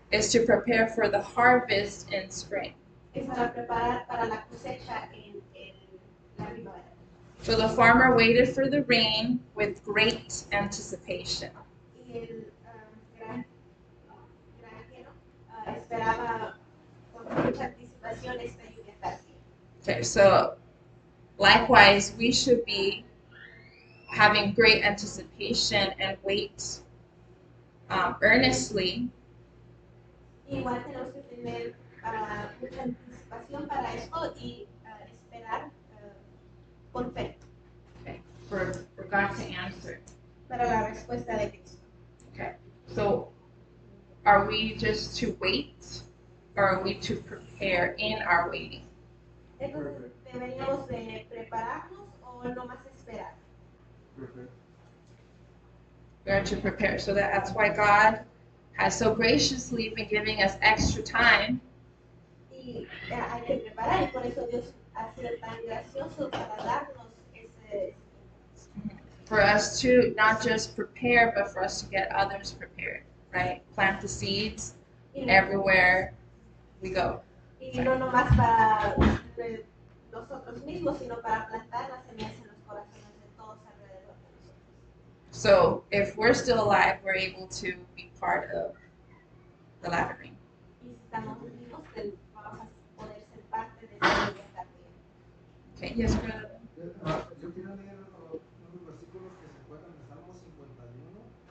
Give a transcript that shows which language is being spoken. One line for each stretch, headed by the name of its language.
English: prepare for the harvest in spring.
Spanish: es para preparar para la cosecha en la primavera.
English: So the farmer waited for the rain with great anticipation.
Spanish: Y el granjero esperaba con mucha anticipación esta lluvia tardía.
English: Okay, so likewise, we should be having great anticipation and wait earnestly
Spanish: Igual tenemos que tener mucha anticipación para esto y esperar con fe
English: for God to answer.
Spanish: para la respuesta de Cristo.
English: Okay, so are we just to wait, or are we to prepare in our waiting?
Spanish: Entonces, ¿deberíamos de prepararnos o nomás esperar?
English: Perfect. We are to prepare. So that's why God has so graciously been giving us extra time
Spanish: Y hay que preparar, y por eso Dios ha sido tan gracioso para darnos ese
English: for us to not just prepare, but for us to get others prepared, right? Plant the seeds
Spanish: y no,
English: everywhere we go.
Spanish: y no nomás para nosotros mismos, sino para plantar las semillas en los corazones de todos alrededor de nosotros.
English: So if we're still alive, we're able to be part of the latter rain.
Spanish: Y si estamos vivos, vamos a poder ser parte de esa lluvia tardía.
English: Okay, yes, brother.
Spanish: Yo quiero leer unos versículos que se encuentran en Salmo 51.